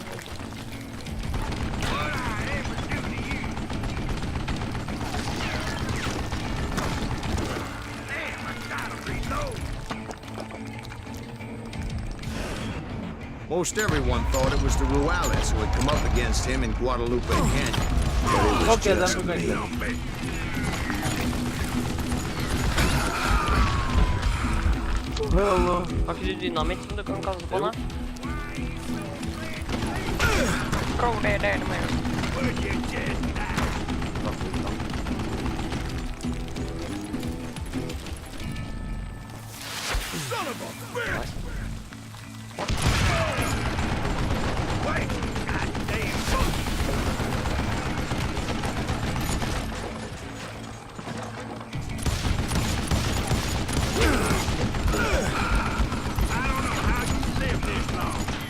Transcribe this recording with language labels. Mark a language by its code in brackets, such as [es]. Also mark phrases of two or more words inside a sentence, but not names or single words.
[en] Most everyone thought it was the Ruales who had come up against him in Guadalupe Canyon. But it was Okay, just that's me. okay. Hello. [no] Har ikke du dynamitt som du kan kaste på nå? Bro, det er det med. [en] Son of a bitch! Wait! Goddamn bullshit! I don't know how you lived this long.